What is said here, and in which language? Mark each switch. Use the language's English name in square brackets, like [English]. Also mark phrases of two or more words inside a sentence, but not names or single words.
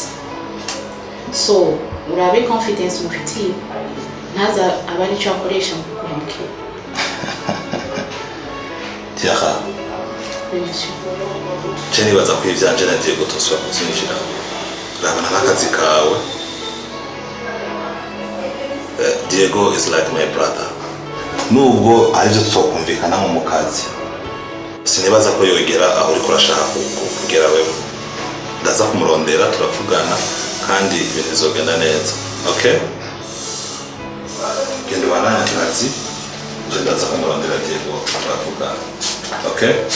[Rundi] So, urabe confidence mufitiye. Ntaza abari cyo akoresha mu kuhemukira. tiaha je nibaza ko ivyanje na Diego tosubira kuzinjira urabona n'akazi kawe [English] Diego is like my brother [Rundi] nubwo arivyo tuzokumvikana nko mu kazi sinibaza ko yogera aho uriko urashaka kugera wewe ndaza kumurondera turavugana kandi ibintu bizogenda neza okay genda ubandanye akazi je ndaza kumurondera Diego turavugana okay